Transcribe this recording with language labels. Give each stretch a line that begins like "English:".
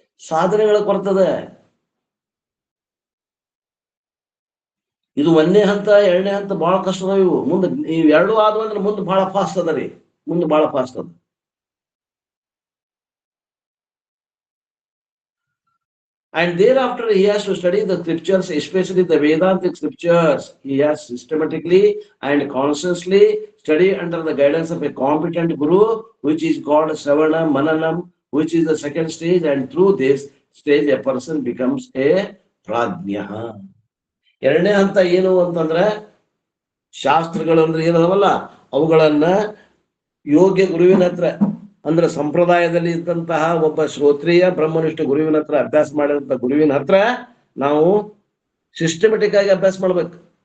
Kannada: ಸಾಧನೆಗಳ ಕೊರ್ತದೆ. ಇದು 1ನೇ ಹಂತ 2ನೇ ಹಂತ ಬಹಳ ಕಷ್ಟ ಅದಾವ ಇವು. ಮುಂದೆ ಇವ್ ಎರಡು ಆದ್ವು ಅಂದ್ರೆ ಮುಂದೆ ಬಹಳ ಫಾಸ್ಟ್ ಅದ ರೀ, ಮುಂದೆ ಬಹಳ ಫಾಸ್ಟ್ ಅದ.
English: And thereafter he has to study the scriptures, especially the Vedantic scriptures. He has systematically and consciously study under the guidance of a competent guru, which is called Sravana Mananam, which is the second stage. And through this stage a person becomes a prajna.
Kannada: 2ನೇ ಹಂತ ಏನು ಅಂತಂದ್ರೆ, ಶಾಸ್ತ್ರಗಳು ಅಂದ್ರೆ ಏನದವಲ್ಲ ಅವುಗಳನ್ನ ಯೋಗ್ಯ ಗುರುವಿನ ಹತ್ರ, ಅಂದ್ರೆ ಸಂಪ್ರದಾಯದಲ್ಲಿ ಇದ್ದಂತಹ ಒಬ್ಬ ಶ್ರೋತ್ರಿಯ ಬ್ರಹ್ಮನಿಷ್ಠ ಗುರುವಿನ ಹತ್ರ ಅಭ್ಯಾಸ ಮಾಡಿದಂತ ಗುರುವಿನ ಹತ್ರ ನಾವು ಸಿಸ್ಟಮೆಟಿಕ್ ಆಗಿ ಅಭ್ಯಾಸ ಮಾಡ್ಬೇಕು.